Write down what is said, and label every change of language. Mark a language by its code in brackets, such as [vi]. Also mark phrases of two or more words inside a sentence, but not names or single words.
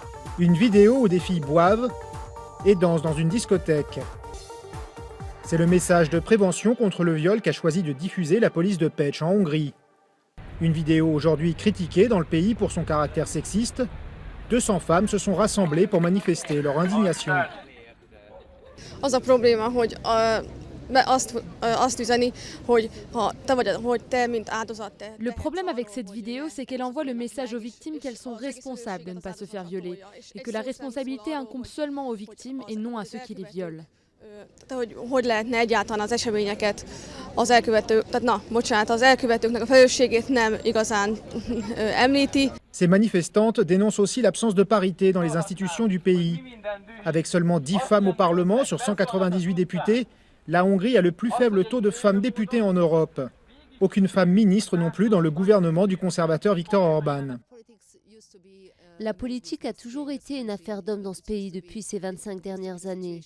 [fr] Une vidéo où des filles boivent et dansent dans une discothèque. C'est le message de prévention contre le viol qu'a choisi de diffuser la police de Pécs en Hongrie. Une vidéo aujourd'hui critiquée dans le pays pour son caractère sexiste. 200 femmes se sont rassemblées pour manifester leur indignation. [hu] Az a probléma, hogy azt üzeni, hogy ha te vagy, hogy te mint áldozat, te. [fr] Le problème avec cette vidéo, c'est qu'elle envoie le message aux victimes qu'elles sont responsables de ne pas se faire violer et que la responsabilité incombe seulement aux victimes et non à ceux qui les violent. [hu] Hogy lehetne egyáltalán az eseményeket az elkövetőknek a felelősségét nem igazán említi. [fr] Ces manifestantes dénoncent aussi l'absence de parité dans les institutions du pays. Avec seulement 10 femmes au Parlement sur 198 députés, la Hongrie a le plus faible taux de femmes députées en Europe. Aucune femme ministre non plus dans le gouvernement du conservateur Viktor Orban. La politique a toujours été une affaire d'hommes dans ce pays depuis ces 25 dernières années.